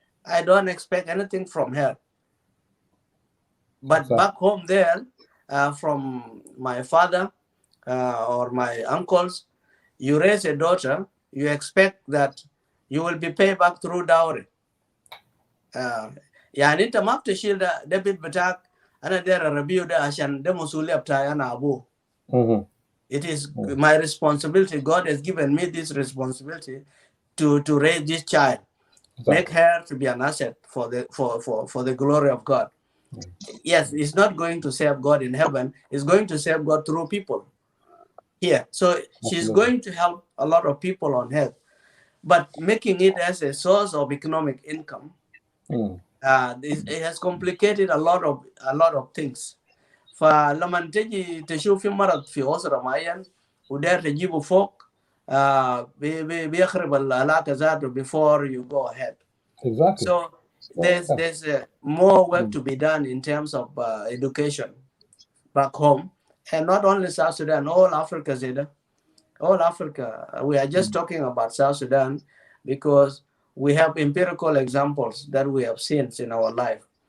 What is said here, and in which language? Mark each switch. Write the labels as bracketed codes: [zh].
[en] I don't expect anything from her. But back home there, from my father or my uncles, you raise a daughter, you expect that you will be paid back through dowry. [ar] يعني انت ما بتشيل ده بيت بتاعك انا داير اربيه ده عشان ده مسؤوليه بتاعي انا ابوه. [en] It is my responsibility. God has given me this responsibility to raise this child, make her to be an asset for the glory of God. Yes, it's not going to save God in heaven. It's going to save God through people here. So she's going to help a lot of people on earth, but making it as a source of economic income, it has complicated a lot of things. [ar] فلما تجي تشوف في مرض في أسرة معين وداير تجيبه فوق بيخرب العلاقة ذاته [en] before you go ahead. Exactly. So there's more work to be done in terms of education back home, and not only South Sudan, all Africa, Zeda. All Africa. We are just talking about South Sudan because we have empirical examples that we have seen in our life.